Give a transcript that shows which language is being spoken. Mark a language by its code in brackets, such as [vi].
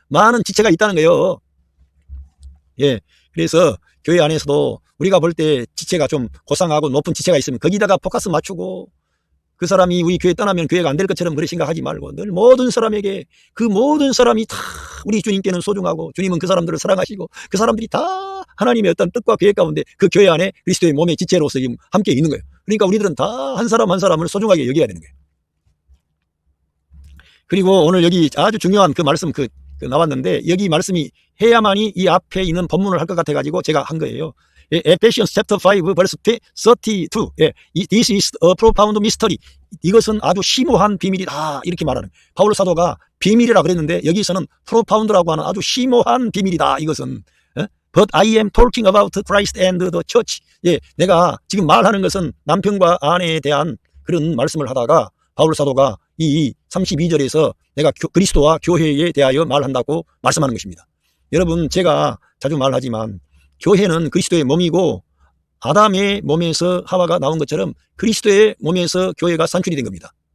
[ko] 많은 지체가 있다는 거예요. 예, 그래서 교회 안에서도 우리가 볼 때 지체가 좀 고상하고 높은 지체가 있으면 거기다가 포커스 맞추고 그 사람이 우리 교회 떠나면 교회가 안 될 것처럼 그렇게 생각하지 말고 늘 모든 사람에게 그 모든 사람이 다 우리 주님께는 소중하고 주님은 그 사람들을 사랑하시고 그 사람들이 다 하나님의 어떤 뜻과 계획 가운데 그 교회 안에 그리스도의 몸의 지체로서 지금 함께 있는 거예요. 그러니까 우리들은 다 한 사람 한 사람을 소중하게 여겨야 되는 거예요. 그리고 오늘 여기 아주 중요한 그 말씀 그 나왔는데 여기 말씀이 해야만이 이 앞에 있는 본문을 할 것 같아가지고 제가 한 거예요. [en] Ephesians chapter 5 verse 32. 예, This is a profound mystery. [ko] 이것은 아주 심오한 비밀이다. 이렇게 말하는. 바울 사도가 비밀이라 그랬는데 여기서는 profound라고 하는 아주 심오한 비밀이다. 이것은. [en] But I am talking about Christ and the church. [ko] 예, 내가 지금 말하는 것은 남편과 아내에 대한 그런 말씀을 하다가 바울 사도가 이 32절에서 내가 그리스도와 교회에 대하여 말한다고 말씀하는 것입니다. 여러분, 제가 자주 말하지만 교회는 그리스도의 몸이고 아담의 몸에서 하와가 나온 것처럼 그리스도의 몸에서 교회가 산출이 된 겁니다.